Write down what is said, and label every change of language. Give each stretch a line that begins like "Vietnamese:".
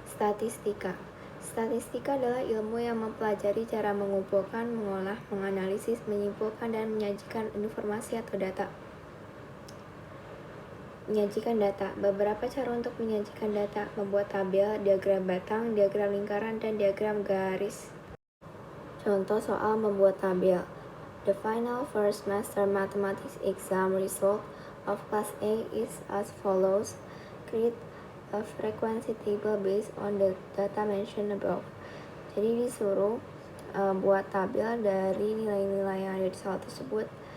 Indonesian: adalah ilmu yang mempelajari cara mengumpulkan, mengolah, menganalisis, menyimpulkan, dan menyajikan informasi atau data. Menyajikan data. Beberapa cara untuk menyajikan data: membuat tabel, diagram batang, diagram lingkaran, dan diagram garis. Contoh soal membuat tabel.
English: The final first semester mathematics exam result of class A is as follows. Create a frequency table based on the data mentioned above.
Indonesian: Jadi disuruh buat tabel dari nilai-nilai yang ada di soal tersebut.